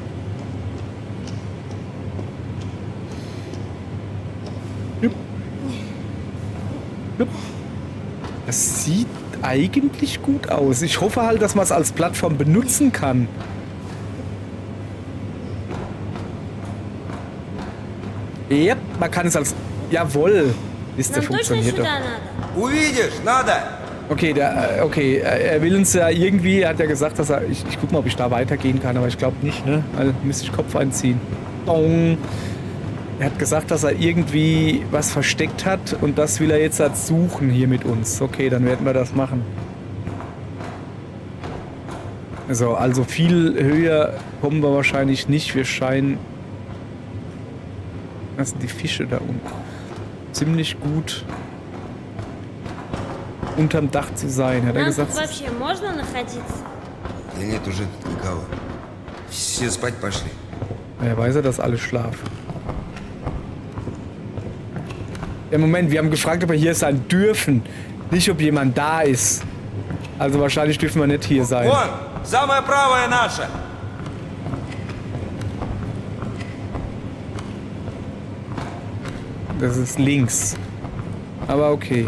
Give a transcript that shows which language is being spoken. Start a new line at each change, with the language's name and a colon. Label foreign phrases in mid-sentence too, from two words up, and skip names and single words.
German: Das sieht eigentlich gut aus. Ich hoffe halt, dass man es als Plattform benutzen kann. Ja, man kann es als... Jawohl. Ist der
Russian: Нам точно
German: funktioniert doch.
Russian: сюда надо? Увидишь, надо.
German: Okay, er will uns ja irgendwie, er hat ja gesagt, dass er, ich guck mal, ob ich da weitergehen kann, aber ich glaube nicht, ne? Also müsste ich Kopf einziehen. Dong. Er hat gesagt, dass er irgendwie was versteckt hat und das will er jetzt halt suchen hier mit uns. Okay, dann werden wir das machen. Also viel höher kommen wir wahrscheinlich nicht. Wir scheinen... Das sind die Fische da unten. Ziemlich gut unterm Dach zu sein, hat er
Russian: Нам
German: gesagt.
Russian: тут вообще можно находиться? Да нет уже тут никого. Все спать пошли.
German: Ja, weiß er, dass alle schlafen. Im Moment, wir haben gefragt, ob wir hier sein dürfen. Nicht, ob jemand da ist. Also wahrscheinlich dürfen wir nicht hier sein.
Russian: Вон, самая правая наша.
German: Das ist links. Aber okay.